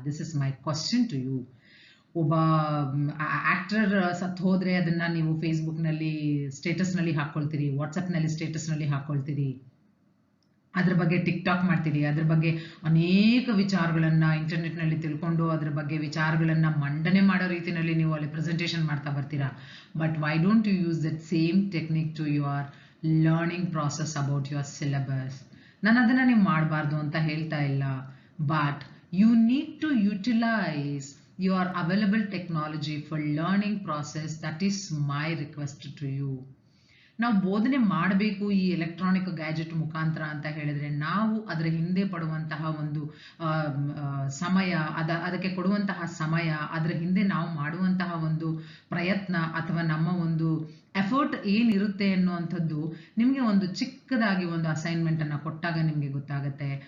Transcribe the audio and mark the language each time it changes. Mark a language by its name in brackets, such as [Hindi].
[English] This is my question to you. [Kannada] ಒಬ್ಬ actor ಸತ್ ಹೋದ್ರೆ ಅದನ್ನ ನೀವು ಫೇಸ್ಬುಕ್ ನಲ್ಲಿ ಸ್ಟೇಟಸ್ ನಲ್ಲಿ ಹಾಕೊಳ್ತೀರಿ, ವಾಟ್ಸ್ಆಪ್ ನಲ್ಲಿ ಸ್ಟೇಟಸ್ ನಲ್ಲಿ ಹಾಕೊಳ್ತೀರಿ, ಅದ್ರ ಬಗ್ಗೆ ಟಿಕ್ ಟಾಕ್ ಮಾಡ್ತೀರಿ, ಅದ್ರ ಬಗ್ಗೆ ಅನೇಕ ವಿಚಾರಗಳನ್ನ ಇಂಟರ್ನೆಟ್ ನಲ್ಲಿ ತಿಳ್ಕೊಂಡು ಅದ್ರ ಬಗ್ಗೆ ವಿಚಾರಗಳನ್ನ ಮಂಡನೆ ಮಾಡೋ ರೀತಿಯಲ್ಲಿ ನೀವು ಅಲ್ಲಿ ಪ್ರೆಸೆಂಟೇಷನ್ ಮಾಡ್ತಾ ಬರ್ತೀರಾ. [English] But why don't you use that same technique to your learning process about your syllabus? [Kannada] ನಾನು ಅದನ್ನ ನೀವು ಮಾಡಬಾರ್ದು ಅಂತ ಹೇಳ್ತಾ ಇಲ್ಲ, [English] But you need to utilise your available technology for learning process. That is my request to you. [Kannada] ನಾವು ಬೋಧನೆ ಮಾಡಬೇಕು ಈ ಎಲೆಕ್ಟ್ರಾನಿಕ್ ಗ್ಯಾಜೆಟ್ ಮುಖಾಂತರ ಅಂತ ಹೇಳಿದ್ರೆ ನಾವು ಅದರ ಹಿಂದೆ ಪಡುವಂತಹ ಒಂದು ಸಮಯ, ಅದಕ್ಕೆ ಕೊಡುವಂತಹ ಸಮಯ, ಅದರ ಹಿಂದೆ ನಾವು ಮಾಡುವಂತಹ ಒಂದು ಪ್ರಯತ್ನ ಅಥವಾ ನಮ್ಮ ಒಂದು ಎಫರ್ಟ್ ಏನಿರುತ್ತೆ ಅನ್ನುವಂಥದ್ದು ನಿಮಗೆ ಒಂದು ಚಿಕ್ಕದಾಗಿ ಒಂದು ಅಸೈನ್ಮೆಂಟ್ ಅನ್ನ ಕೊಟ್ಟಾಗ ನಿಮಗೆ ಗೊತ್ತಾಗುತ್ತೆ.